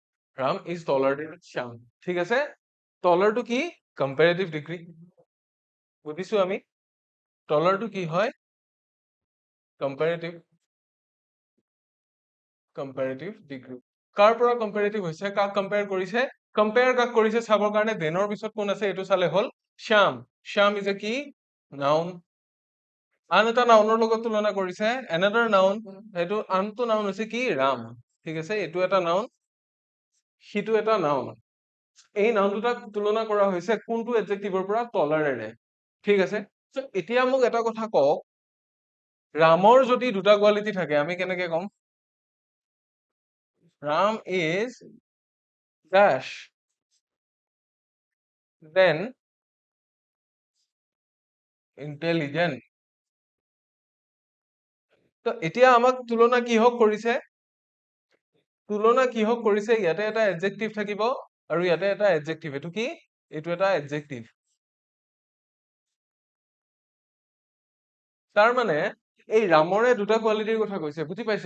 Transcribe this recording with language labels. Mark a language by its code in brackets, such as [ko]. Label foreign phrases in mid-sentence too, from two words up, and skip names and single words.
[en] Ram is taller than Shyam. [as] ঠিক আছে? [en] Taller to কি? Comparative degree. [as] বুঝিছো আমি? Taller to কি হয়? [en] Comparative degree. [as] কাৰ পৰা comparative হৈছে? কাক compare কৰিছে? Compare কাক কৰিছে চাবৰ কাৰণে than ৰ পিছত কোন আছে এইটো চালে হ'ল Shyam. [en] Shyam is a [as] কি? Noun. আন এটা নাউনৰ লগত তুলনা কৰিছে [en] another noun. [as] এইটো আনটো নাউন হৈছে কি? Ram. ঠিক আছে? এইটো এটা নাউন, সিটো এটা নাউন। এই নাউন দুটাক তুলনা কৰা হৈছে কোনটো এডজেক্টিভৰ পৰা? টলাৰেৰে। ঠিক আছে? So এতিয়া মোক এটা কথা কওক, ৰামৰ যদি দুটা কোৱালিটি থাকে আমি কেনেকে কম? [en] Ram is dash then intelligent. [as] তো এতিয়া আমাক তুলনা কিহক কৰিছে? তুলনা কিহক কৰিছে? ইয়াতে এটা এডজেক্টিভ থাকিব আৰু ইয়াতে এটা এডজেক্টিভ। এইটো কি? এইটো এটা এডজেক্টিভ। তাৰ মানে এই ৰামৰে দুটা কোৱালিটিৰ কথা কৈছে, বুজি পাইছে?